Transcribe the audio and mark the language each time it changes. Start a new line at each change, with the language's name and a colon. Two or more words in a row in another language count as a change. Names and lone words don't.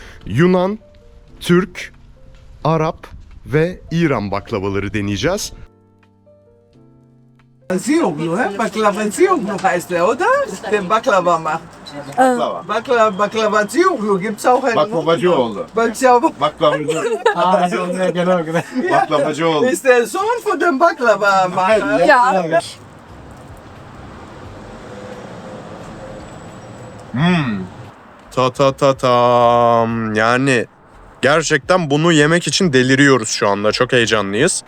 Turkish: Yunan, Türk, Arap ve İran baklavaları deneyeceğiz.
German: Zioglu, he? Baklava Zioglu heißt der, oder? Den Baklava macht. Baklava Zioglu gibt's auch einen.
Turkish: Baklavacıoğlu. Baklavacı. Baklavacıoğlu.
German: Ist der Sohn von dem Baklava Macher? Ja.
Turkish: Tam. Yani gerçekten bunu yemek için deliriyoruz şu anda. Çok heyecanlıyız.